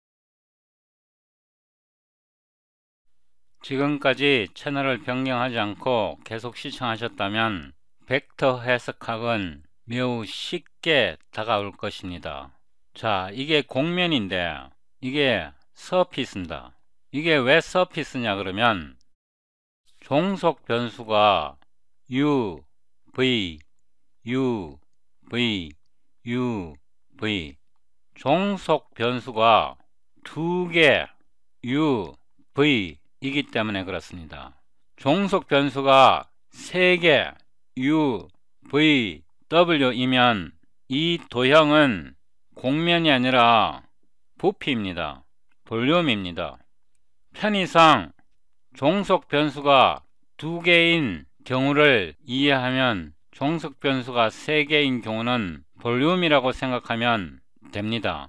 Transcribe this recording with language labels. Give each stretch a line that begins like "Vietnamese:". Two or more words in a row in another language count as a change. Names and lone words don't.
Korean: 지금까지 채널을 변경하지 않고 계속 시청하셨다면 벡터 해석학은 매우 쉽게 다가올 것입니다. 자, 이게 공면인데 이게 서피스입니다. 이게 왜 서피스냐 그러면 종속 변수가 u, v, u, v, u, v 종속 변수가 두 개 u, v 이기 때문에 그렇습니다. 종속 변수가 세 개 u, v, w 이면 이 도형은 공면이 아니라 부피입니다. 볼륨입니다. 편의상 종속 변수가 두 개인 경우를 이해하면 종속 변수가 세 개인 경우는 볼륨이라고 생각하면 됩니다.